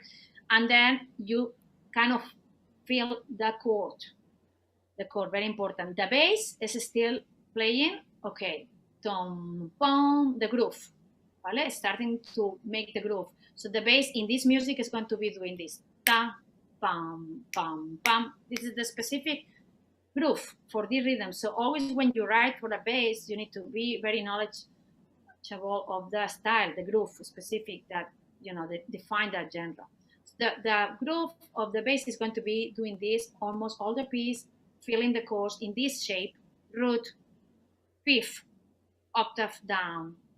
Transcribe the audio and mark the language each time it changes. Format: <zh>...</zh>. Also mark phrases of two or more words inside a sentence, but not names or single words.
<en>And then you kind of feel the chord, very important. The bass is still playing, okay, tom, pom, the groove, vale? Starting to make the groove. So the bass in this music is going to be doing this, ta, pam, pam, pam. This is the specific groove for the rhythm. So always when you write for the bass, you need to be very knowledgeable of the style, the groove specific that, they define that genre. The groove of the bass is going to be doing this almost all the piece, filling the chords in this shape, root, fifth, octave down.</en>